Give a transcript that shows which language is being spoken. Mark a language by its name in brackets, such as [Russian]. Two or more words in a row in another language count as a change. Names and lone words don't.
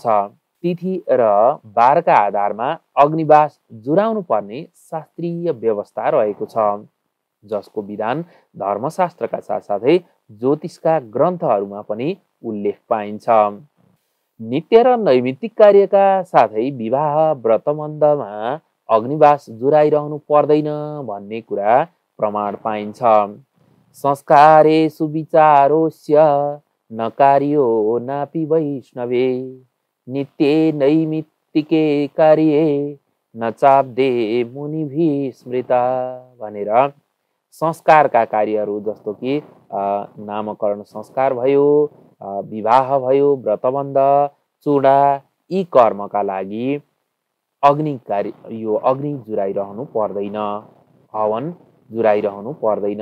[Nepali] तिथि र बारका आधारमा अग्निभाष जुराउनु पर्ने शास्त्रीय व्यवस्था रहेको छ, जसको विधान धर्मशास्त्रका साथसाथै ज्योतिषका ग्रन्थहरूमा पनि उल्लेख पाइन्छ। नित्य र नैमित्तिक कार्यका साथै विवाह व्रतबन्धमा अग्निभाष जुराइरहनु पर्दैन भन्ने कुरा प्रमाण पाइन्छ। [Sanskrit] संस्कारेषु विचारोस्य न कार्यो नापि वैष्णवे, नित्ये नैमित्तिके कार्ये न चाब्दे मुनिभिः स्मृता [Nepali] भनेर संस्कारका कार्यहरू जस्तो कि नामकरण संस्कार भयो, विवाह भयो, व्रतबन्ध, चूडा, यी कर्मका लागि अग्नि जुराइरहनु पर्दैन, हवन जुराइरहनु पर्दैन।